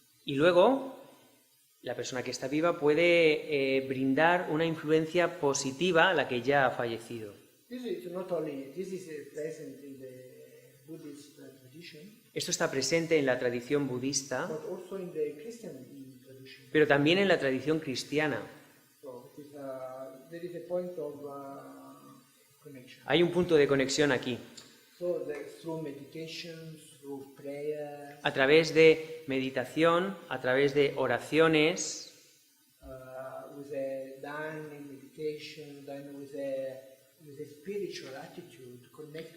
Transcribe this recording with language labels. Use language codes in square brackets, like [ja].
[es] Y luego, la persona que está viva puede brindar una influencia positiva a la que ya ha fallecido. [en] This is present in the Buddhist tradition, [es] Esto está presente en la tradición budista, [en] but also in the Christian tradition. [es] pero también en la tradición cristiana. [en] So there is a point of connection. [es] Hay un punto de conexión aquí. [en] So through meditation, through prayer, [es] A través de meditación, a través de oraciones, [en] with a done in meditation, done with a with a spiritual attitude, connected